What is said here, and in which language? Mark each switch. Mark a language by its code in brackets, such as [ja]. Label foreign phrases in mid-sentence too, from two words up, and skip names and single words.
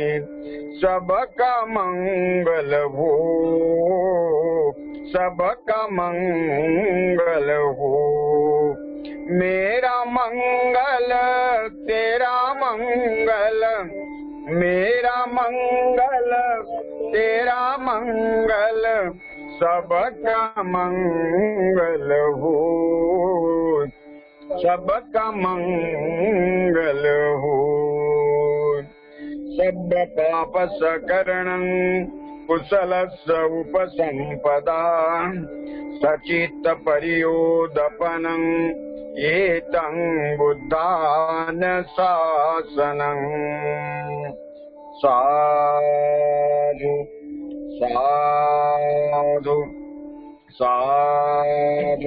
[hi] सबका मंगल हो, सबका मंगल हो, मेरा मंगल तेरा मंगल, मेरा मंगल तेरा मंगल, सबका मंगल हो, सबका मंगल हो। [pi] सब पाप सकरणं कुशलस्य उपसंपदा, सचित्त परियोदपनं एतं बुद्धान शासनं। साधु साधु साधु।